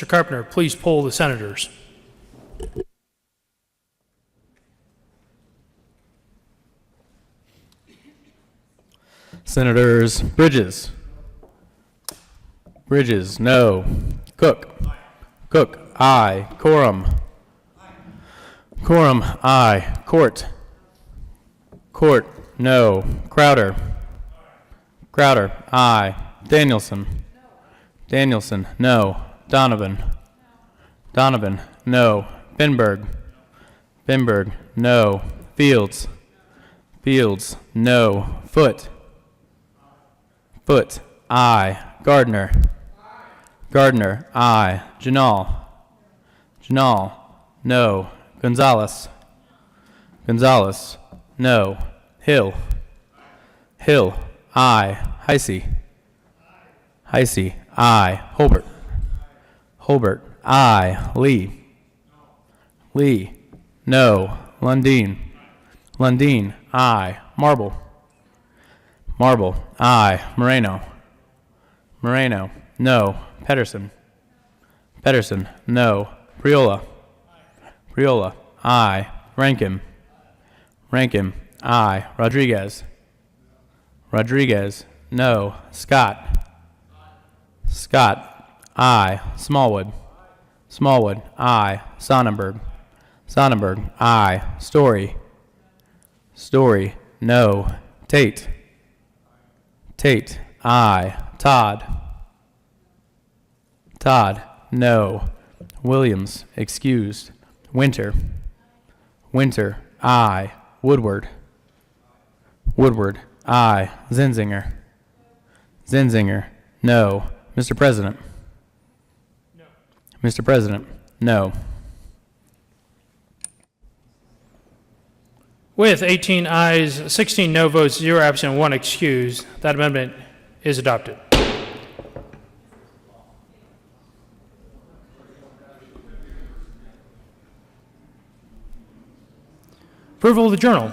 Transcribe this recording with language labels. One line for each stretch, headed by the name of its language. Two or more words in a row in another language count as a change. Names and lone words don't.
English: Carpenter, please poll the senators. Senators Bridges. Bridges, no. Cook. Cook, aye. Quorum. Quorum, aye. Court. Court, no. Crowder. Crowder, aye. Danielson. Danielson, no. Donovan. Donovan, no. Binberg. Binberg, no. Fields. Fields, no. Foote. Foote, aye. Gardner. Gardner, aye. Janal. Janal, no. Gonzalez. Gonzalez, no. Hill. Hill, aye. Heisey. Heisey, aye. Holbert. Holbert, aye. Lee. Lee, no. Lundeen. Lundeen, aye. Marble. Marble, aye. Moreno. Moreno, no. Pedersen. Pedersen, no. Priola. Priola, aye. Rankin. Rankin, aye. Rodriguez. Rodriguez, no. Scott. Scott, aye. Smallwood. Smallwood, aye. Sonnenberg. Sonnenberg, aye. Story. Story, no. Tate. Tate, aye. Todd. Todd, no. Williams, excused. Winter. Winter, aye. Woodward. Woodward, aye. Zinzinger. Zinzinger, no. Mr. President. No. Mr. President, no. With 18 ayes, 16 no votes, 0 absent, 1 excused, that amendment is adopted. Approval of the journal.